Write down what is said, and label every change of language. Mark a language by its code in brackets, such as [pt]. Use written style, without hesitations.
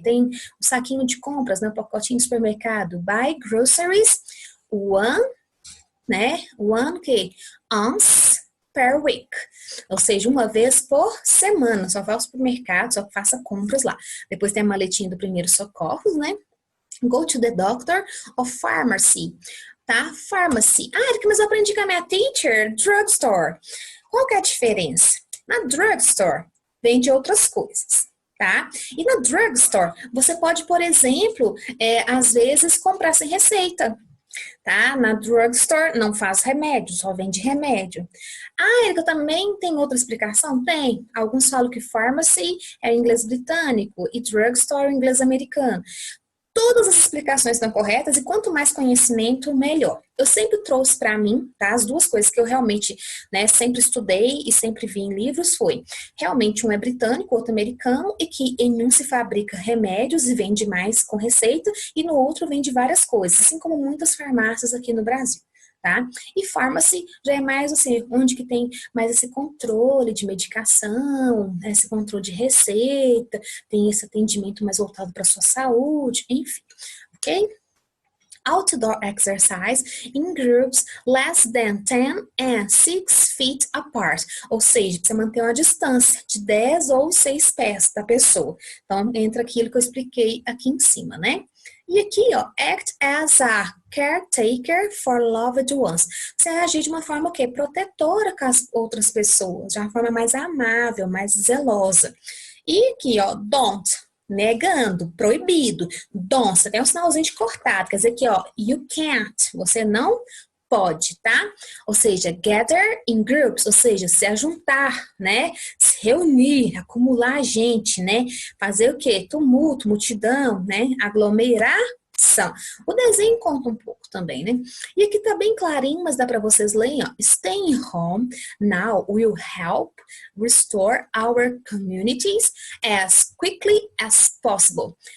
[pt] Tem o saquinho de compras, né? O pacotinho de supermercado. [en] Buy groceries one, né? One que once per week. [pt] Ou seja, uma vez por semana. Só vá ao supermercado, só faça compras lá. Depois tem a maletinha do primeiro socorros, né? [en] Go to the doctor or pharmacy. [pt] Tá? Pharmacy. Ah, Erika, mas eu aprendi com a minha teacher. Drugstore. Qual que é a diferença? Na drugstore, vende outras coisas. Tá? E na drugstore, você pode, por exemplo, às vezes comprar sem receita. Tá? Na drugstore não faz remédio, só vende remédio. Ah, Erika, também tem outra explicação? Tem. Alguns falam que pharmacy é inglês britânico e drugstore é inglês americano. Todas as explicações estão corretas e quanto mais conhecimento, melhor. Eu sempre trouxe para mim, tá? As duas coisas que eu realmente, né, sempre estudei e sempre vi em livros foi, realmente um é britânico, outro americano, e que em um se fabrica remédios e vende mais com receita, e no outro vende várias coisas, assim como muitas farmácias aqui no Brasil. Tá? E pharmacy já é mais assim, onde que tem mais esse controle de medicação, né, esse controle de receita, tem esse atendimento mais voltado para a sua saúde, enfim, ok? [en] Outdoor exercise in groups less than 10 and 6 feet apart. [pt] Ou seja, você manter uma distância de 10 ou 6 pés da pessoa. Então, entra aquilo que eu expliquei aqui em cima, né? E aqui, ó, [en] act as a caretaker for loved ones. [pt] Você agir de uma forma o quê? Protetora com as outras pessoas, de uma forma mais amável, mais zelosa. E aqui, ó, don't, negando, proibido. Don't, você tem um sinalzinho de cortado, quer dizer que, ó, [en] you can't, [pt] você não pode, tá? Ou seja, [en] gather in groups, [pt] ou seja, se ajuntar, né? Se reunir, acumular gente, né? Fazer o quê? Tumulto, multidão, né? Aglomeração. O desenho conta um pouco também, né? E aqui tá bem clarinho, mas dá para vocês lerem, ó. [en] Staying home now will help restore our communities as quickly as possible.